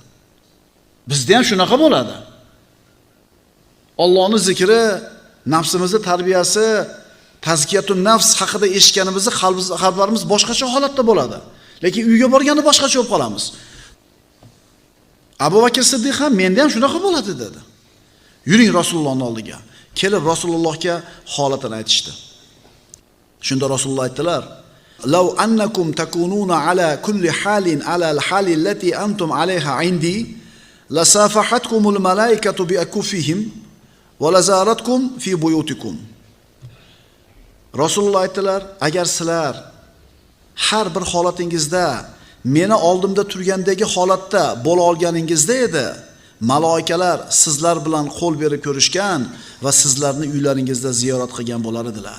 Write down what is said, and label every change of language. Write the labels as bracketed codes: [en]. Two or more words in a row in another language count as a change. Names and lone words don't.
[uz] Bizda ham shunaqa bo'ladi. Allohning zikri, nafsimizni tarbiyasi, [ar] تزكية النفس [uz] haqida eshitganimizda qalblarimiz boshqacha holatda bo'ladi. Lekin uyga borganda boshqacha bo'lib qolamiz. Abu Bakr Siddiq ham menda ham shunaqa bo'ladi dedi. Yuring Rasulullohning oldiga. Kelib Rasulullohga holatini aytishdi. Shunda Rasululloh aytdilar: [ar] "لو أنكم تكونون على كل حال على الحال التي أنتم عليها عندي لصافحتكم الملائكة بأكفهم ولزارتكم في بيوتكم." [uz] Rasululloh aytdilar: "Agar sizlar har bir holatingizda meni oldimda turgandagi holatda bo'la olganingizda edi, malaikalar sizlar bilan qo'l berib ko'rishgan va sizlarni uylaringizda ziyorat qilgan bo'lar edilar."